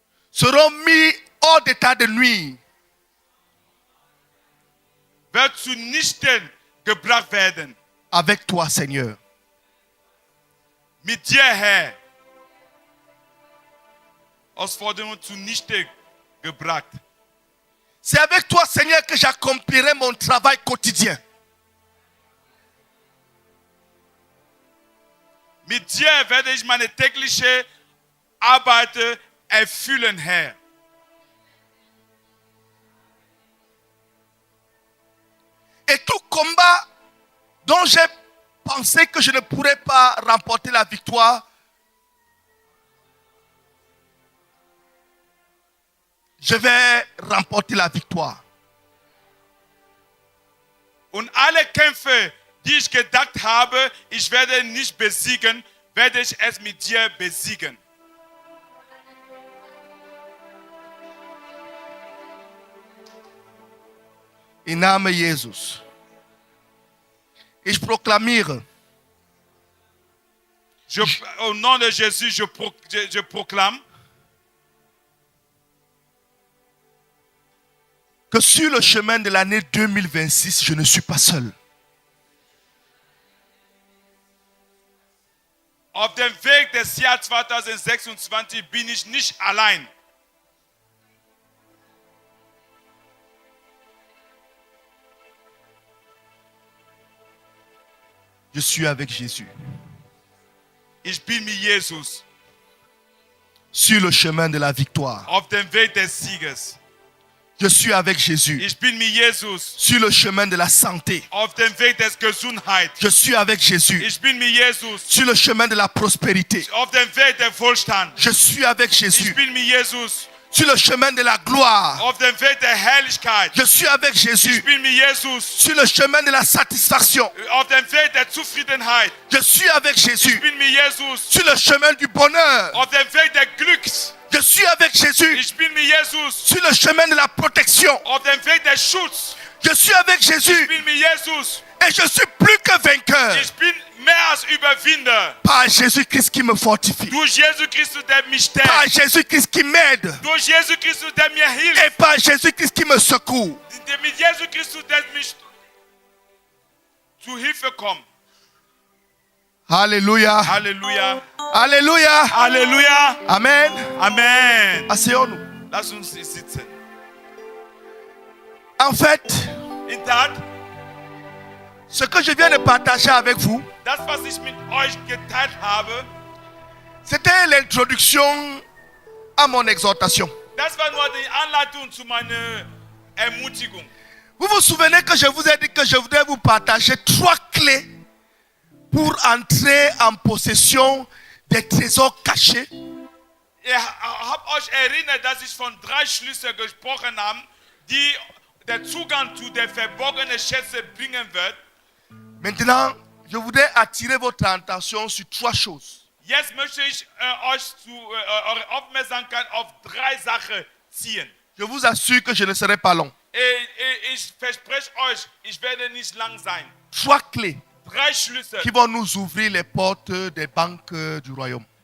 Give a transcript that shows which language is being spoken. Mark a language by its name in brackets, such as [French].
[French] seront mis hors d'état de nuire [German] werden zunichten gebracht werden. [French] avec toi, Seigneur. [German] Mit dir, Herr. Herausforderungen zunichte gebracht. [French] C'est avec toi, Seigneur, que j'accomplirai mon travail quotidien. [German] Mit dir werde ich meine tägliche Arbeit erfüllen, Herr. [French] Et tout combat dont j'ai pensé que je ne pourrais pas remporter la victoire, je vais remporter la victoire. [German] Und alle Kämpfe, die ich gedacht habe, ich werde nicht besiegen, werde ich es mit dir besiegen. Im Namen Jesus. Ich proklamiere, [French] Au nom de Jésus, je proclame que sur le chemin de l'année 2026, je ne suis pas seul. [German] Auf dem Weg des Jahres 2026 bin ich nicht allein. [French] Je suis avec Jésus. [German] Ich bin mit Jesus [French] Sur le chemin de la victoire. [German] auf dem Weg des Sieges. [French] Je suis avec Jésus. [German] Ich bin mit Jesus [French] Sur le chemin de la santé. [German] auf dem Weg des Gesundheit. [French] Je suis avec Jésus. [German] Ich bin mit Jesus [French] Sur le chemin de la prospérité. [German] auf dem Weg der Wohlstand. [French] Je suis avec [German] Ich [French] Jésus. [German] bin mit Jesus [French] Sur le chemin de la gloire. [German] auf dem Weg der Herrlichkeit. [French] Je suis avec [German] Ich [French] Jésus. [German] bin mit Jesus [French] Sur le chemin de la satisfaction. [German] auf dem Weg der Zufriedenheit. [French] Je suis avec [German] Ich [French] Jésus. [German] bin mit Jesus [French] Sur le chemin du bonheur. [German] auf dem Weg des Glücks. [French] Je suis avec Jésus. [German] Ich bin mit Jesus [French] Sur le chemin de la protection. [German] auf dem Weg des Schutz. [French] Je suis avec [German] Ich [French] Jésus. [German] bin mit Jesus. [French] Et je suis plus que vainqueur. [German] Ich bin mehr als Überwinder. [French] Par Jésus-Christ qui me fortifie. [German] Durch Jesus Christus, der mich stärkt. [French] Par Jésus-Christ qui m'aide. [German] Durch Jesus Christus, der mir hilft. [French] Et par Jésus-Christ qui me secoue. [German] Mit Jesus Christus, der mich zu Hilfe kommt. [French] Alléluia. [German] Halleluja. [French] Alléluia. [German] Halleluja. [French] Amen. [German] Amen. [French] Asseyons-nous. [German] Lass uns sitzen. [French] En fait, [German] In Tat, [French] ce que je viens de partager avec vous, [German] das, was ich mit euch geteilt habe, [French] c'était l'introduction à mon exhortation. [German] das war nur die Anleitung zu meiner Ermutigung. [French] Vous vous souvenez que je vous ai dit que je voudrais vous partager 3 clés pour entrer en possession des trésors cachés. [German] Ihr habt euch erinnert, dass ich von 3 Schlüsseln gesprochen habe, die der Zugang zu den verborgenen Schätzen bringen wird. [French] Maintenant, je voudrais attirer votre attention sur 3 choses. [German] Jetzt möchte ich euch eure Aufmerksamkeit auf 3 Sachen ziehen. [French] Je vous assure que je ne serai pas long. [German] Ich verspreche euch, ich werde nicht lang sein. [French] 3 clés [German] 3 Schlüssel, [French] qui vont nous ouvrir les portes des banques du royaume.